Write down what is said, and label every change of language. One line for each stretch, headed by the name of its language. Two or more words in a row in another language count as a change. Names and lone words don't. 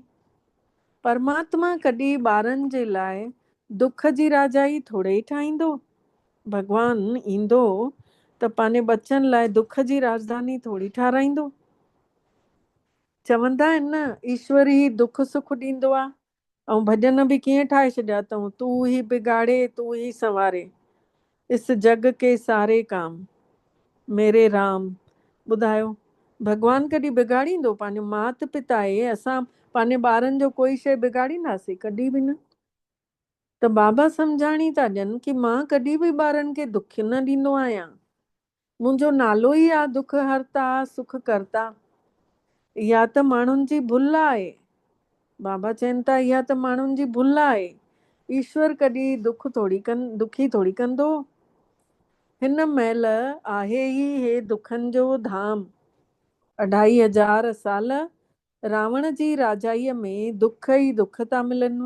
Sindhi: परमात्मा कॾहिं ॿारनि जे लाइ दुख जी राजाई थोरे ई ठाहींदो। भॻवानु ईंदो त पंहिंजे बच्चनि लाइ दुख जी राजधानी थोरी ठाराईंदो। चवंदा आहिनि न, ईश्वर ई दुख सुख ॾींदो आहे। ऐं भॼन बि कीअं ठाहे छॾिया अथऊं,
Hindi: तू ही बिगाड़े तू ही संवारे, इस जग के सारे काम मेरे राम।
Sindhi: ॿुधायो, भॻवानु कॾहिं बिगाड़ींदो? पंहिंजो मात पिता आहे, असां पंहिंजे ॿारनि जो कोई शइ बिगाड़ींदासीं? कॾहिं बि न। त बाबा सम्झाणी था ॾियनि कि मां कॾहिं बि ॿारनि खे दुख न ॾींदो आहियां। मुंहिंजो नालो ई आहे दुख हरता सुख करता। इहा त माण्हुनि जी भुल आहे। बाबा चवनि था इहा त माण्हुनि जी भुल आहे। ईश्वर कॾहिं दुखी थोरी कंदो। हिन महिल आहे ई हे दुखनि जो धाम। 2500 साल रावण जी राजाईअ में दुख ई दुख था मिलनि।